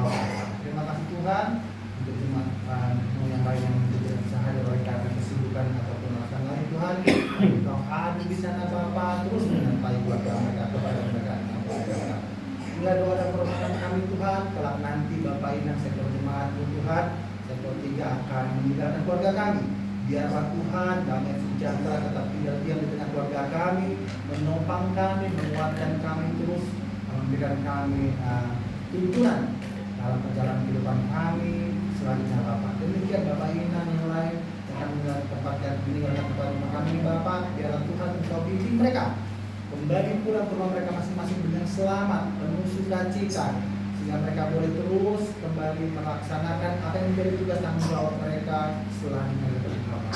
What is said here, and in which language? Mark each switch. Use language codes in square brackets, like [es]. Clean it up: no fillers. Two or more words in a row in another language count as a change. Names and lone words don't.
[id] Terima kasih Tuhan untuk jemaat yang lain yang tidak bisa hadir oleh karena kesibukan ataupun alasan lain Tuhan. Engkau ada di sana Bapa, terus menyertai keluarga mereka kepada mereka. Inilah doa dan permohonan kami Tuhan, kelak nanti Bapak Inang sektor jemaat Tuhan, sektor 3 akan meninggalkan keluarga kami. Biarlah Tuhan damai sejahtera tetap tinggal diam di tengah keluarga kami, menopang kami, menguatkan kami terus, memberikan kami tuntunan dalam perjalanan kehidupan kami selanjutnya Bapak. Demikian Bapak Inang yang lain akan meninggalkan tempat rumah kami Bapak, biarlah Tuhan Engkau bimbing mereka kembali pulang ke rumah mereka masing-masing dengan selamat, penuh sukacita, sehingga mereka boleh terus kembali melaksanakan apa yang menjadi tugas tanggung jawab mereka selanjutnya dari Bapak.